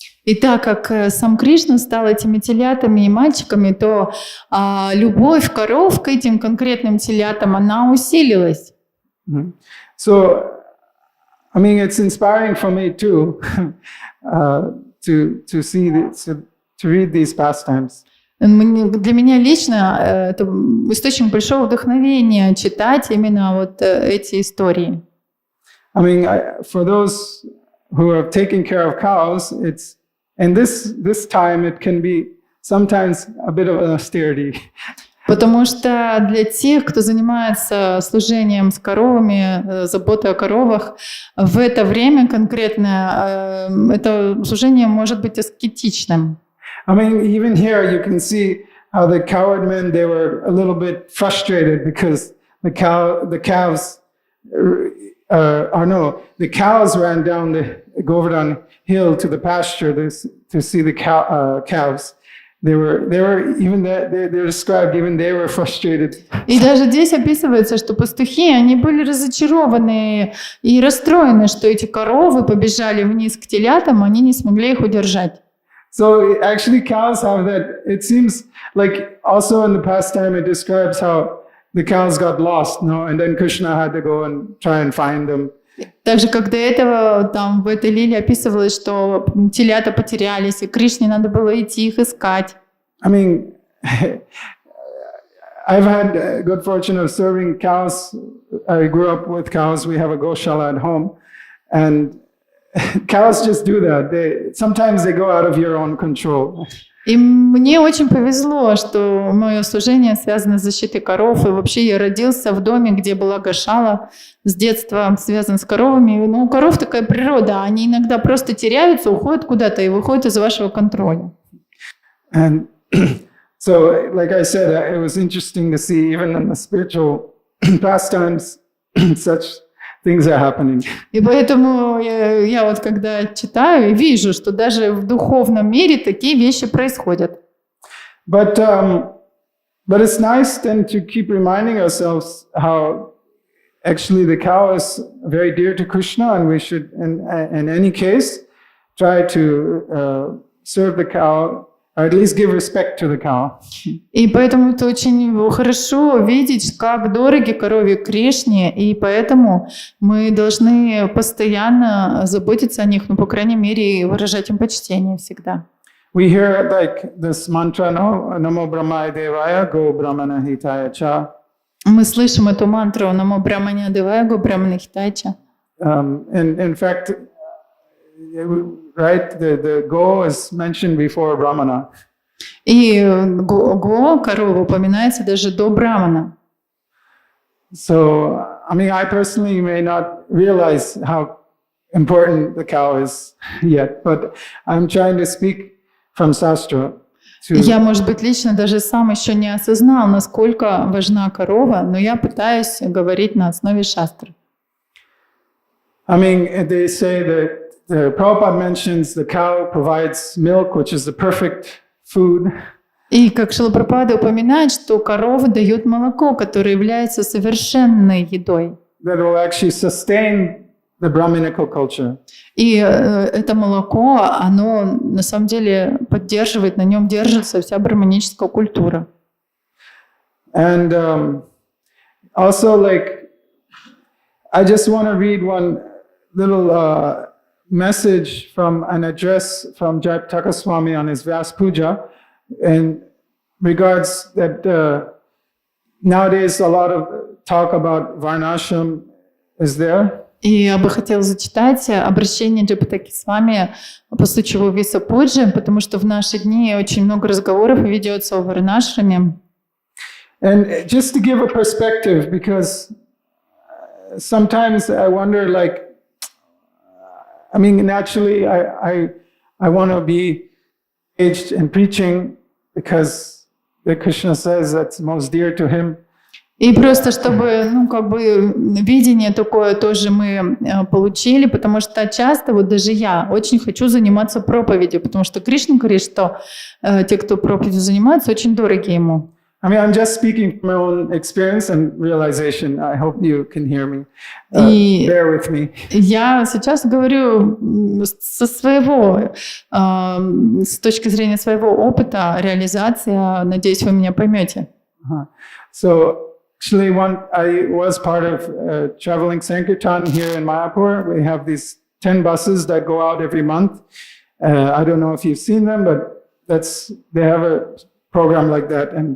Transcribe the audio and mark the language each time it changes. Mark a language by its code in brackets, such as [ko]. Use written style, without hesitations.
[ru] И так как сам Кришна стал этими телятами и мальчиками, то любовь коров к этим конкретным телятам, она усилилась. Mm-hmm. [en] So, I mean, it's inspiring for me too to see to read these pastimes. [ru] Для меня лично это источник большого вдохновения читать именно вот эти истории. [en] I mean, for those who are taking care of cows, it's and this time it can be sometimes a bit of an austerity. [ru] Потому что для тех, кто занимается служением с коровами, заботой о коровах, в это время конкретно это служение может быть аскетичным. [en] I mean, even here you can see how the cowherd men, they were a little bit frustrated because the cows ran down the Govardhan hill to the pasture to see the calves. They described even they were frustrated. [ru] И даже здесь описывается, что пастухи, они были разочарованы и расстроены, что эти коровы побежали вниз к телятам, они не смогли их удержать. [en] So actually cows have that, it seems like also in the past time it describes how the cows got lost, no? And then Krishna had to go and try and find them. [ru] Так же, как до этого там в этой лиле описывалось, что телята потерялись, и Кришне надо было идти их искать. [en] I mean, I've had good fortune of serving cows. I grew up with cows. We have a goshala at home. And cows just do that. Sometimes they go out of your own control. [ru] И мне очень повезло, что мое служение связано с защитой коров. И вообще я родился в доме, где была гошала. С детства связан с коровами. Но у коров такая природа. Они иногда просто теряются, уходят куда-то и выходят из вашего контроля. [en] And so, like I said, it was interesting to see even in the spiritual pastimes such things are happening. [ru] И поэтому я вот когда читаю, вижу, что даже в духовном мире такие вещи происходят. [en] But it's nice then to keep reminding ourselves how actually the cow is very dear to Krishna, and we should, in any case, try to serve the cow. Or at least give respect to the cow. [ru] И поэтому это очень хорошо видеть, как дороги корове Кришне, и поэтому мы должны постоянно заботиться о них, ну, по крайней мере, выражать им почтение всегда. [en] We hear like this mantra, no? [sa] Namo Brahmaya Devaya Go Brahmana Hitaya Cha. [ru] Мы слышим эту мантру [sa] Намо Брахмане Девая Го Брахмана Хитая Ча. [en] In fact, right, the go is mentioned before Brahmana. [ru] И го, корова, упоминается даже до Брахмана. [en] So, I mean, I personally may not realize how important the cow is yet, but I'm trying to speak from Shastra. [ru] Я, может быть, лично даже сам еще не осознал, насколько важна корова, но я пытаюсь говорить на основе шастры. [en] I mean, they say that Prabhupada mentions the cow provides milk, which is the perfect food. [ru] И как Шрила Прабхупада упоминает, что коровы дают молоко, которое является совершенной едой. [en] That will actually sustain the Brahminical culture. [ru] И это молоко, оно на самом деле поддерживает, на нем держится вся брахманическая культура. [en] And also, like, I just want to read one little message from an address from Jayapataka Swami on his Vyas Puja, in regards that nowadays a lot of talk about Varnashram is there. [ru] И я бы хотела зачитать обращение Джайапатаки Свами по случаю Виса Пуджи, потому что в наши дни очень много разговоров ведется о Варнашраме. [en] And just to give a perspective, because sometimes I wonder, like, I mean, naturally, I want to be engaged in preaching because Krishna says that's most dear to him. [ru] И просто чтобы, видение такое тоже мы получили, потому что часто, вот даже я очень хочу заниматься проповедью, потому что Кришна говорит, что те, кто проповедью занимаются, очень дороги ему. [en] I mean, I'm just speaking from my own experience and realization. I hope you can hear me. [ru] И [en] bear with me. [ru] Я сейчас говорю со своего, с точки зрения своего опыта реализации. Надеюсь, вы меня поймете. [en] So, actually, I was part of traveling Sankirtan here in Mayapur. We have these 10 buses that go out every month. I don't know if you've seen them, but they have a program like that.